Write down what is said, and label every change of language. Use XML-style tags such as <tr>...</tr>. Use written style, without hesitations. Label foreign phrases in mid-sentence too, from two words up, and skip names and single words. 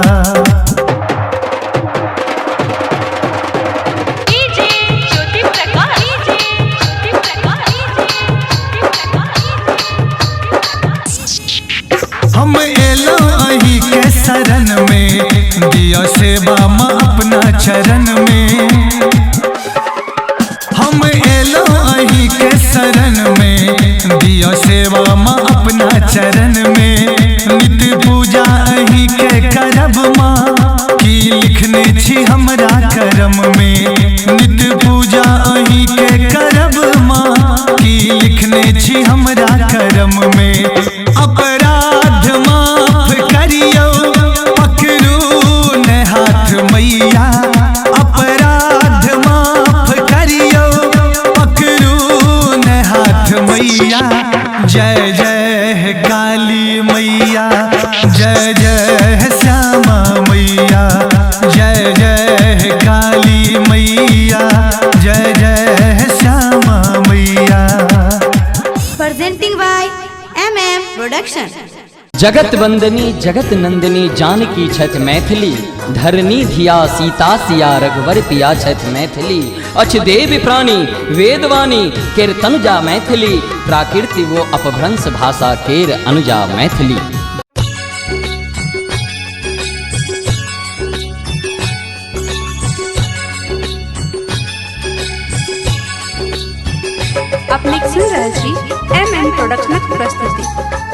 <mai>हम एलो अही के शरण में दिया सेवा माँ अपना चरण में हम एलो अही के शरण में दिया सेवा माँ अपना चरण में नित्य पूजा अही के करब माँ की लिखने छी हमरा करम में नित्य पूजा अही के करब माँ की लिखने छी हमरा करम में अपराध माफ करियो पकड़ू ने हाथ मैया अपराध माफ करियो पकड़ू ने हाथ मैया जय जय काली मैया जय जय श्यामा मैया जय जय काली मैया जय जय श्यामा मैया।</mai> <en>Presenting by MM Production.</en> <mai>जगत वंदनी जगत नंदिनी जानकी छठ मैथिली धरनी धिया सीता सिया रघुवर पिया छठ मैथिली अछ देव प्राणी वेदवाणी केर तनुजा मैथिली प्राकृति वो अपभ्रंश भाषा केर अनुजा मैथिली। अपने सुन रहल छी MM प्रोडक्शनक प्रस्तुति।</mai>